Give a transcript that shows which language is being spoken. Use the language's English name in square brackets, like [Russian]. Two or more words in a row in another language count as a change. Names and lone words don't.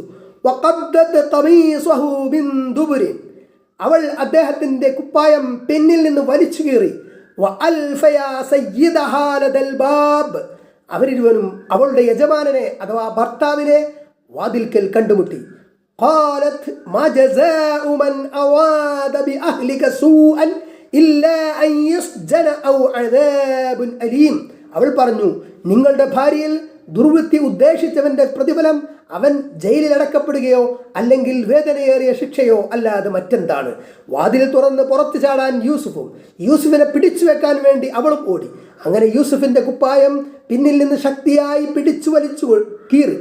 [Arabic] وقدت قميصه من دبر, [Malayalam] അവൾ അദ്ദേഹത്തിൻ്റെ കുപ്പായം പിന്നിൽ നിന്ന് വലിച്ചു കീറി. [Arabic] وألفيا سيدها لدى الباب, [Malayalam] അവരിരുവരും അവളുടെ യജമാനനെ അഥവാ ഭർത്താവിനെ വാതിൽക്കൽ കണ്ടുമുട്ടി. [Arabic] قالت ما جزاء من أراد بأهلك سوءا إلا أن يسجن أو عذاب أليم, [Malayalam] അവൾ പറഞ്ഞു, നിങ്ങളുടെ ഭാര്യയിൽ ദുർവൃത്തി ഉദ്ദേശിച്ചവന്റെ പ്രതിഫലം അവൻ ജയിലിൽ അടക്കപ്പെടുകയോ അല്ലെങ്കിൽ വേദനയേറിയ ശിക്ഷയോ അല്ലാതെ മറ്റെന്താണ്. വാതിൽ തുറന്ന് പുറത്തു ചാടാൻ യൂസുഫിനെ പിടിച്ചു വെക്കാൻ വേണ്ടി അവളും ഓടി. അങ്ങനെ യൂസുഫിന്റെ കുപ്പായം പിന്നിൽ നിന്ന് ശക്തിയായി പിടിച്ചു വലിച്ചു കീറി.